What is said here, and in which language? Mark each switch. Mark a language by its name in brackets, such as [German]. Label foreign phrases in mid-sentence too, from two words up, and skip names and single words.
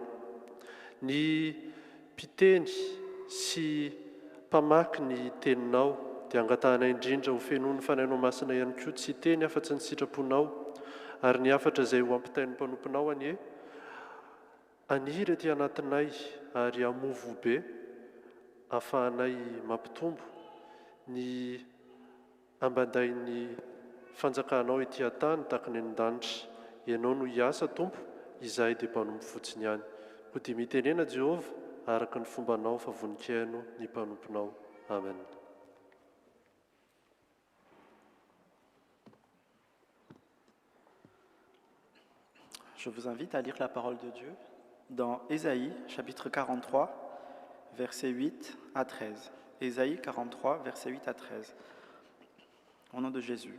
[Malagasy] Ny mpiteny sy mpamaky ny teninao dia angatahanay indrindra ho fenoan'ny fanahinao masina ihany koa, tsy teny afa-tsy ny sitraponao, ary ny afatra izay ho ampitain'ny mpanomponao anie, aniry aty anatinay ary amovo be, ahafahanay mampitombo ny ambandain'ny fanjakanao ety an-tany tahaka ny an-danitra. Ianao no hiasa, Tompo, izahay dia mpanompo fotsiny ihany. Ho dia mitenena Jehova araka ny fombanao fa voninkaino ny mpanomponao. Amen. [French] Je vous invite à lire la parole de Dieu dans Ésaïe, chapitre 43, versets 8 à 13. Ésaïe 43, versets 8 à 13. Au nom de Jésus.